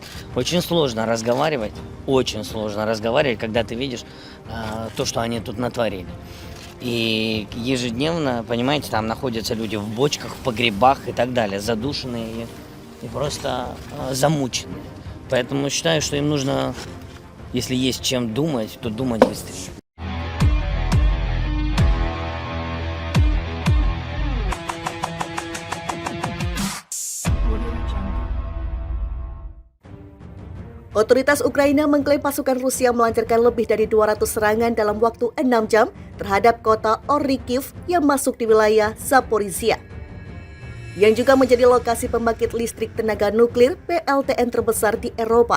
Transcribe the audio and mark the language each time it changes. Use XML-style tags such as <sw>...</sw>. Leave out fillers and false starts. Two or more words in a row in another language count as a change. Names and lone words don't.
<ru>Очень сложно разговаривать, когда ты видишь то, что они тут натворили. И ежедневно, понимаете, там находятся люди в бочках, в погребах и так далее, задушенные и просто замученные. Поэтому считаю, что им нужно, если есть чем думать, то думать быстрее.</ru> <id>Otoritas Ukraina mengklaim pasukan Rusia melancarkan lebih dari 200 serangan dalam waktu 6 jam terhadap kota Orikhiv yang masuk di wilayah Zaporizhia, yang juga menjadi lokasi pembangkit listrik tenaga nuklir PLTN terbesar di Eropa.</id>